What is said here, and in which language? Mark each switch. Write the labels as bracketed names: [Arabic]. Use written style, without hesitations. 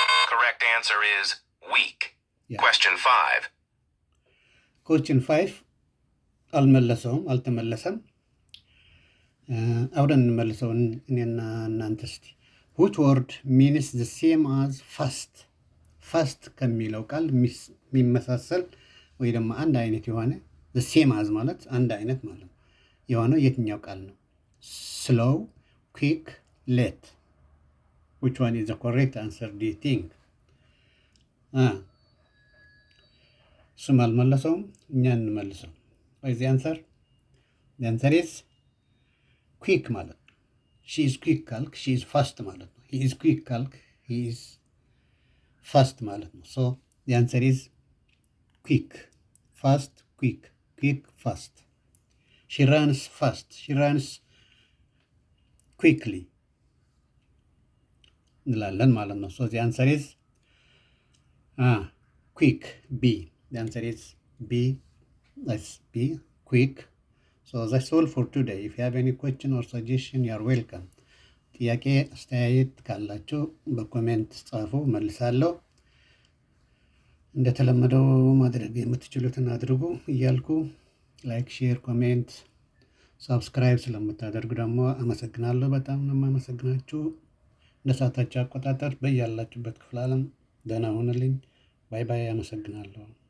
[English] Correct answer is weak. Yeah. Question 5. Question 5 [Amharic] አልተመለሰም። አብረን እንመልሰው እኔና እናንተ እስቲ። [English] Which word means the same as fast? [Amharic] fast ከሚለው ቃል የሚመሳሰል ወይ ደግሞ አንድ አይነት የሆነ [English] the same as [Amharic] ማለት አንድ አይነት ማለት ነው የሆነው የትኛው ቃል ነው? [English] slow, quick, late. Which one is the correct answer do you think? [Amharic] እሱም አልመለሰውም፣ እኛ እንመልሰው። ወይ [English] the answer? The answer is quick [Amharic] ማለት ነው። [English] she is quick ካልክ she is fast ማለት ነው። he is quick ካልክ he is fast ማለት ነው። so the answer is quick. fast, quick, quick, fast. she runs fast, she runs quickly [Amharic] እንላለን ማለት ነው። [English] so the answer is quick. B. The answer is B. That's B. Quick. So that's all for today. If you have any question or suggestion, you are welcome. [Amharic] ጥያቄ አስተያየት ካላችሁ በኮሜንት ጻፉ፣ መልሳለሁ። እንደተለመደው ማድረግ የምትችሉትን አድርጉ እያልኩ ላይክ፣ ሼር፣ ኮሜንት፣ ሳብስክራይብ ስለምታደርጉ ደግሞ አመሰግናለሁ። በጣም ነው የማመሰግናችሁ። እንደ ሰዓታችሁ አቆጣጠር በያላችሁበት ክፍለ ዓለም ደህና ሆነልኝ። ባይ ባይ። አመሰግናለሁ።